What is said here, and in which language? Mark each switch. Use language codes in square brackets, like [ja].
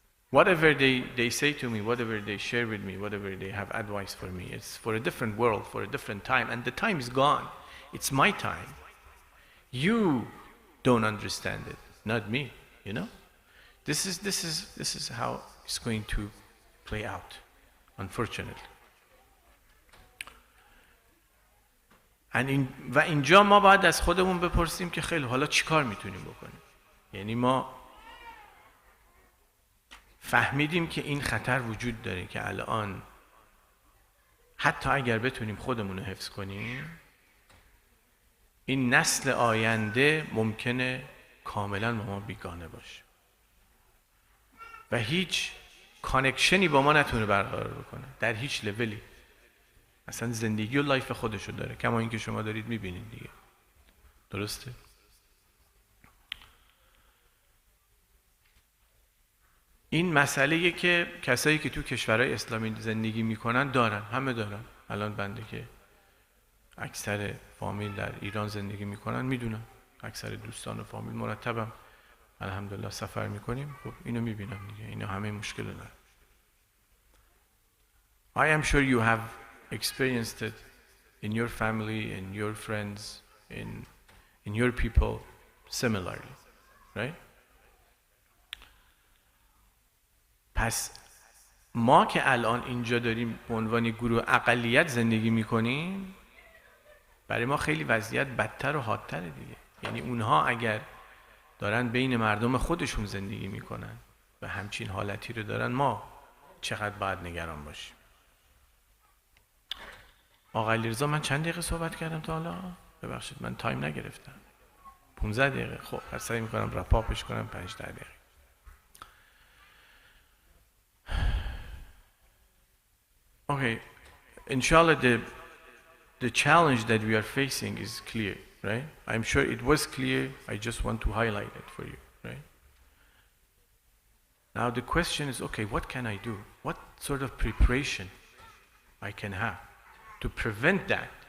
[en] whatever they say to me, whatever they share with me, whatever they have advice for me, it's for a different world, for a different time, and the time is gone. It's my time. You don't understand it, not me, you know? This is how it's going to play out, unfortunately. [fa] و اینجا ما باید از خودمون بپرسیم که خیلی حالا چی کار میتونیم بکنیم. یعنی ما فهمیدیم که این خطر وجود داره که الان حتی اگر بتونیم خودمون رو حفظ کنیم، این نسل آینده ممکنه کاملا با ما بیگانه باشه و هیچ کانکشنی با ما نتونه برقرار بکنه در هیچ لولی. اصلا زندگی و لایف خودشو داره، کما اینکه شما دارید میبینید دیگه. درسته؟ این مسئله‌ایه که کسایی که تو کشورهای اسلامی زندگی میکنن دارن، همه دارن. الان بنده که اکثر فامیل در ایران زندگی میکنن میدونم، اکثر دوستان و فامیل مرتبم الحمدلله سفر میکنیم، خب اینو میبینم دیگه، اینا همه مشکل دارن. [en] I am sure you have experienced it in your family, in your friends, in your people similarly, right? [fa] پس ما که الان اینجا داریم به عنوان گروه اقلیت زندگی میکنیم، برای ما خیلی وضعیت بدتر و حادتره دیگه. یعنی اونها اگر دارن بین مردم خودشون زندگی میکنن و همچین حالتی رو دارن، ما چقدر باید نگران باشیم. آقا علیرضا من چند دقیقه صحبت کردم تا حالا؟ ببخشید من تایم نگرفتم. 15 دقیقه. خب پس سعی میکنم رپاپش کنم 5-10 دقیقه. [en] Okay, inshallah the challenge that we are facing is clear, right? I'm sure it was clear, I just want to highlight it for you, right? Now the question is, okay, what can I do? What sort of preparation I can have to prevent that?